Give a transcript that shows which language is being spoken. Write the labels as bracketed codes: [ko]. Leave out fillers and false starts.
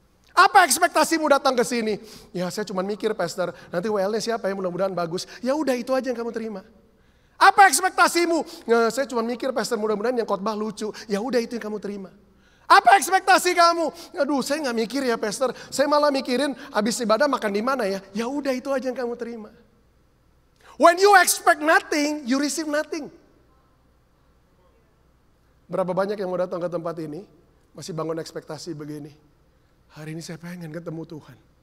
[id] Apa ekspektasimu datang ke sini? Ya saya cuma mikir pastor, nanti WL-nya siapa ya, mudah-mudahan bagus. Ya udah itu aja yang kamu terima. Apa ekspektasimu? Nah, saya cuma mikir pastor mudah-mudahan yang khotbah lucu. Ya udah itu yang kamu terima. Apa ekspektasi kamu? Aduh saya nggak mikir ya pastor. Saya malah mikirin abis ibadah makan di mana ya. Ya udah itu aja yang kamu terima. [en] When you expect nothing, you receive nothing. [id] Berapa banyak yang mau datang ke tempat ini masih bangun ekspektasi begini. Hari ini saya pengen ketemu Tuhan.